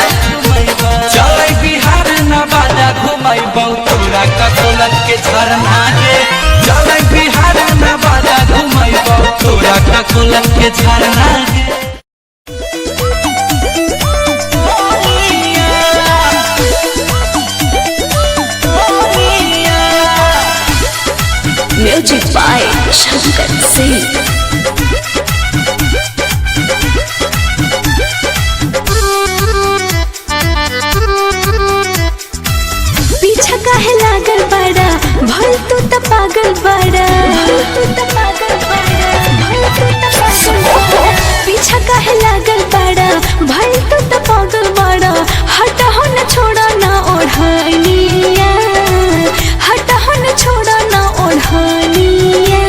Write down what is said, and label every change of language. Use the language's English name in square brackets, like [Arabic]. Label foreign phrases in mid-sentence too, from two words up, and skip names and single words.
[Magahi] चलै बिहार न बाजा घुमैबा तोरा ककोलत के झरना गे चलै बिहार न बाजा घुमैबा तोरा ककोलत के झरना गे [English] music by [Magahi] शंकर सिंह पीछा काहे लागल बड़ा भल तू त पागल बड़ा पीछा काहे लागल बड़ा भल तू त पागल बड़ा हटा हो न छोड़ा ना ओढ़निया हटा हो न छोड़ा ना ओढ़निया